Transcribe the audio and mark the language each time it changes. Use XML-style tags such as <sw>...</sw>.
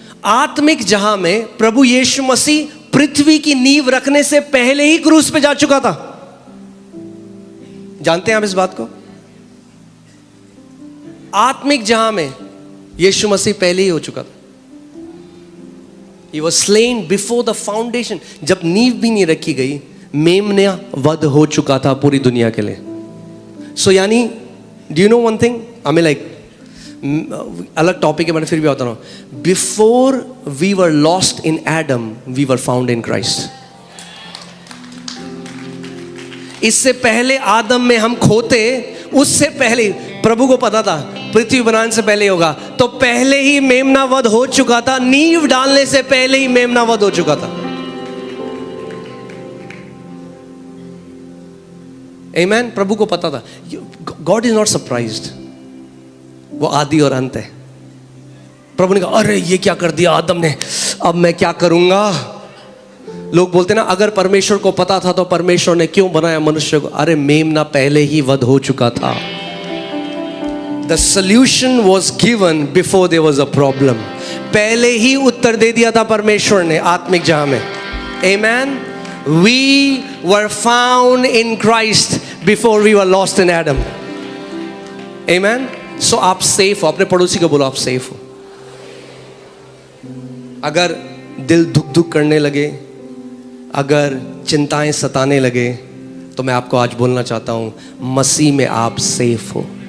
<hi>आत्मिक जहां में प्रभु यीशु मसीह पृथ्वी की नींव रखने से पहले ही क्रूस पे जा चुका था. जानते हैं आप इस बात को? आत्मिक जहां में यीशु मसीह पहले ही हो चुका था.</hi> <en>He was slain before the foundation.</en> <hi>जब नींव भी नहीं रखी गई, मेमना वध हो चुका था पूरी दुनिया के लिए. सो यानी</hi> <en>do you know one thing? I mean like</en> <hi>अलग टॉपिक है, मैंने फिर भी बता रहा हूं.</hi> <en>Before we were lost in Adam, we were found in Christ.</en> <hi>इससे पहले आदम में हम खोते, उससे पहले प्रभु को पता था पृथ्वी बनाने से पहले होगा, तो पहले ही मेमना वध हो चुका था. नींव डालने से पहले ही मेमना वध हो चुका था. आमेन. प्रभु को पता था.</hi> <en>God is not surprised.</en> <hi>वो आदि और अंत है. प्रभु ने कहा अरे ये क्या कर दिया आदम ने, अब मैं क्या करूंगा. लोग बोलते ना अगर परमेश्वर को पता था तो परमेश्वर ने क्यों बनाया मनुष्य को. अरे मेमना पहले ही वध हो चुका था.</hi> <en>The solution was given before there was a problem.</en> <hi>पहले ही उत्तर दे दिया था परमेश्वर ने आत्मिक जहां में.</hi> <en>Amen. We were found in Christ before we were lost in Adam. Amen.</en> <hi>So आप safe हो. अपने पड़ोसी को बोलो आप safe हो. अगर दिल धुक धुक करने लगे, अगर चिंताएं सताने लगे, तो मैं आपको आज बोलना चाहता हूं मसीह में आप सेफ हो.</hi>